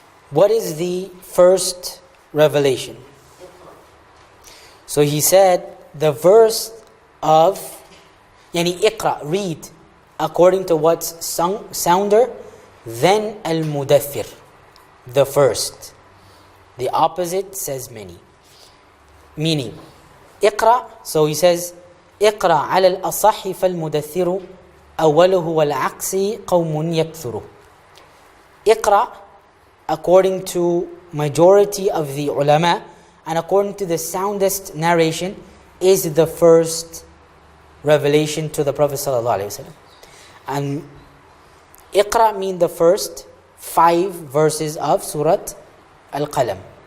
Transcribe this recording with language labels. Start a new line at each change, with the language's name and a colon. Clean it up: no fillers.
English: What is the first revelation? So he said the verse of, yani iqra, read, according to what's sounder, then al-mudaththir, the first. The opposite says many. Meaning, iqra, so he says,
Arabic: اقرأ على الأصح فالمدثر أوله والعكس قوم يكثر.
English: Iqra, according to majority of the ulama and according to the soundest narration, is the first revelation to the Prophet ﷺ. And Iqra mean the first 5 verses of Surah Al-Qalam.